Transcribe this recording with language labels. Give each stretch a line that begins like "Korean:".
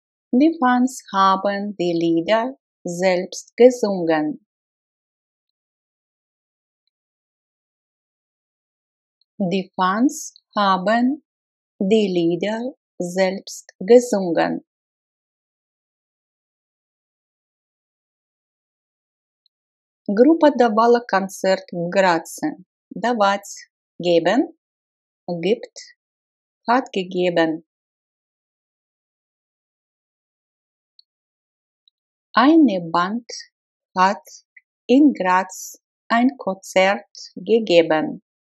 German: Die Fans haben die Lieder selbst gesungen. Die Fans haben die Lieder selbst gesungen.
Russian: Группа давала концерт в Граце.
German: Давать – geben, gibt, hat gegeben. Eine Band hat in Graz ein Konzert gegeben.